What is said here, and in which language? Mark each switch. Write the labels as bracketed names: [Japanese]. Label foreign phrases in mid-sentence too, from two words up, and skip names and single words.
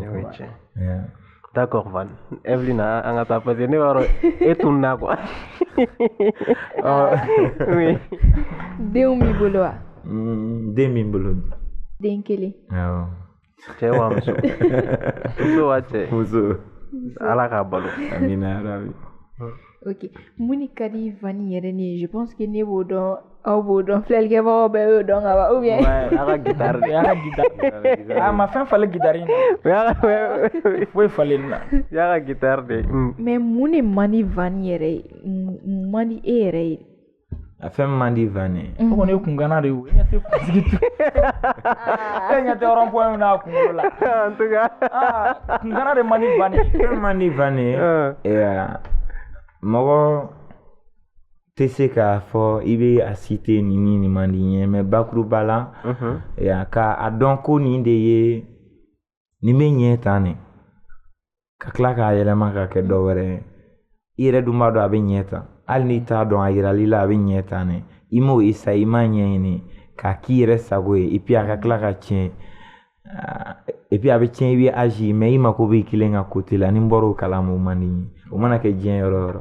[Bambara] d'accord Van Evelyn an ka taa [French] parce que [Bambara] ne b'a dɔn e tununa [French] quoi oui [Bambara] denw b'i bolo wa den b'i bolo den kelen cɛ wa muso muso wa cɛ muso ala k'a balo amina yarabi ok mun ni ka di Van yɛrɛ ni ye [French] je pense que [Bambara] ne b'o dɔn aw b'o dɔn filɛlikɛbagaw bɛɛ y'o dɔn ka ban [French] ou bien [Bambara] a ka guitare de y'a ka guitare a ma fɛn falen guitare in na foyi falen na y'a ka guitare de mais mun de man di Van yɛrɛ ye mun man di e yɛrɛ ye a fɛn man di Van ye o kɔni ye kungana de ye o ɲɛ tɛ kunsigi tu e ɲɛ tɛ rond-point min n'a kunkolo la [French] en tout cas [Bambara] kungana de man di Van ye fɛn man di Van ye mɔgɔ tɛ se k'a fɔ i bɛ a cité nin man di n ye mais bakuruba la k'a dɔn ko nin de ye nin bɛ ɲɛ tan ne ka tila k'a yɛlɛma ka kɛ dɔ wɛrɛ ye i yɛrɛ dun b'a dɔn a bɛ ɲɛ tan hali n'i t'a dɔn a yirali la a bɛ ɲɛ tan ne i m'o isa i m'a ɲɛɲini k'a k'i yɛrɛ sago ye [French] et puis [Bambara] a ka tila ka tiɲɛ [French] et puis [Bambara] a bɛ tiɲɛ i bɛ agi mais i mako b'i kelen ka côté la ni n bɔra o kalama o man di n ye o mana kɛ diɲɛ yɔrɔ o yɔrɔ